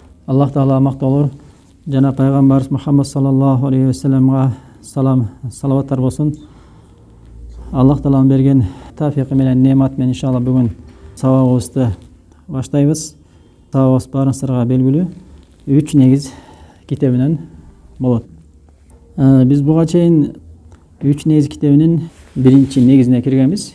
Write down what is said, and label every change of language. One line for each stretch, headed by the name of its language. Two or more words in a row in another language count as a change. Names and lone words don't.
Kyrgyz: Аллах Таала макталыр. Жана пайгамбарыбыз Мухаммад
Arabic: صلى الله عليه وسلم
Kyrgyz: салаваттар болсун. Аллах Тааланын берген тафиқы менен немат менен иншалла бүгүн сабагыбызды баштайбыз. Сабагыбыз барыңыздарга белгилүү 3 негиз китебинен болот. Биз буга чейин 3 негиз китебинин биринчи негизине киргенбиз.